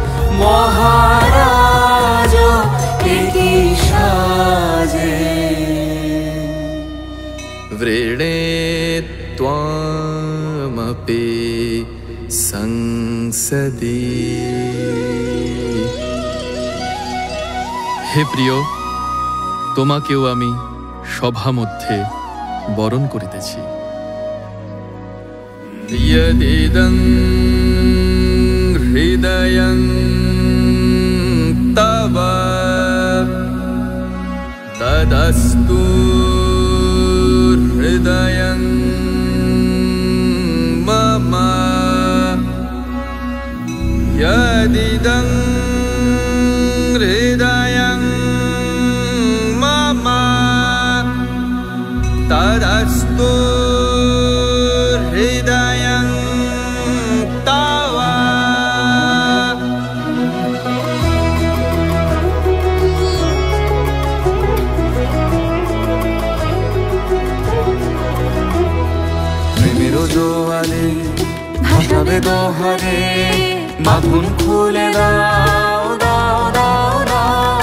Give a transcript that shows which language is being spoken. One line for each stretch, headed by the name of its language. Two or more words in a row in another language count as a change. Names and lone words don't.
Bangla: মহারাজ একি সাজে
Sanskrit: वृणे त्वामपि संसदि।
Bangla: হে প্রিয়, তোমাকেও আমি সভা মধ্যে বরণ করিতেছি।
Sanskrit: यदिदं हृदयं तव तदस्तु हृदयं मम यदिदं हृदयं मम तदस्तु हृदयं तव।
Bangla: প্রেমের জোয়ারে ভাসাবে দোহারে বাঁধন খুলে দাও দাও দাও দাও।